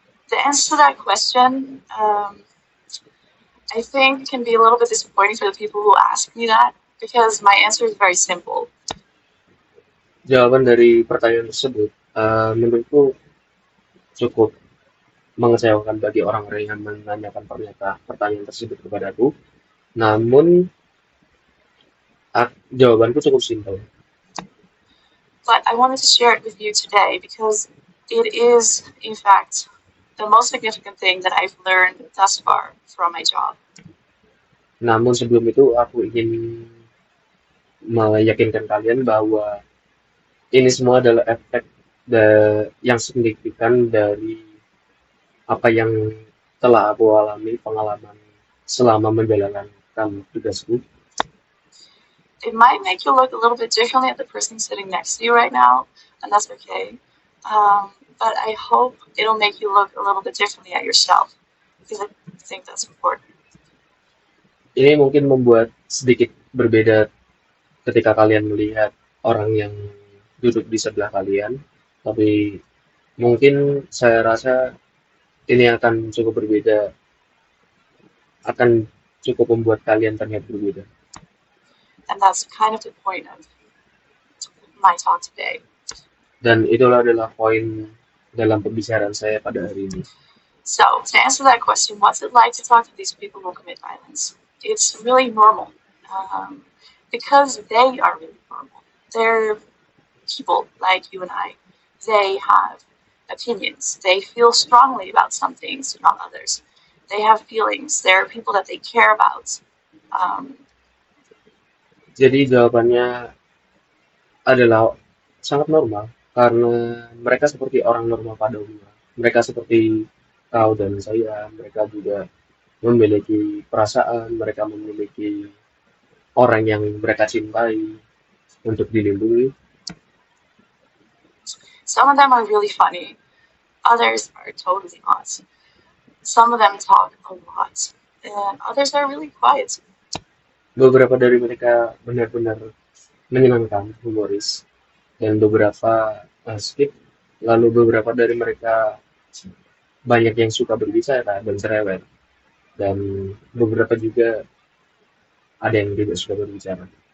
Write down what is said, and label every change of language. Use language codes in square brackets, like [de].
[en] The answer to that question, I think, can be a little bit disappointing for the people who ask me that, because my answer is very simple. [id] Jawaban dari pertanyaan tersebut menurutku cukup mengecewakan bagi orang-orang yang menanyakan pertanyaan tersebut kepadaku. Namun jawabanku cukup simpel. [en] But I wanted to share it with you today because it is, in fact, the most significant thing that I've learned thus far from my job. [id] Namun sebelum itu aku ingin meyakinkan kalian bahwa ini semua adalah efek yang signifikan dari apa yang telah aku alami, pengalaman selama menjalankan tugasku. [en] It might make you look a little bit differently at the person sitting next to you right now, and that's okay. But I hope it'll make you look a little bit differently at yourself because I think that's important. [id] Ini mungkin membuat sedikit berbeda ketika kalian melihat orang yang duduk di sebelah kalian, tapi mungkin saya rasa ini akan cukup berbeda, akan cukup membuat kalian terlihat berbeda. [en] And that's kind of the point of my talk today. [id] Dan itulah adalah poin dalam pembicaraan saya pada hari ini. [en] So, to answer that question, what's it like to talk to these people who commit violence? It's really normal because they are really normal. They're people like you and I. They have opinions. They feel strongly about some things, not others. They have feelings. There are people that they care about. [id] Jadi jawabannya adalah sangat normal karena mereka seperti orang normal pada umumnya. Mereka seperti kau dan saya, mereka juga memiliki perasaan, mereka memiliki orang yang mereka cintai untuk dilindungi. [en] Some of them are really funny. Others are totally not. Some of them talk a lot. And others are really quiet. [id] Beberapa dari mereka benar-benar menyenangkan, humoris, dan beberapa skip. Lalu beberapa dari mereka banyak yang suka berbicara dan cerewet, dan beberapa juga ada yang tidak suka berbicara.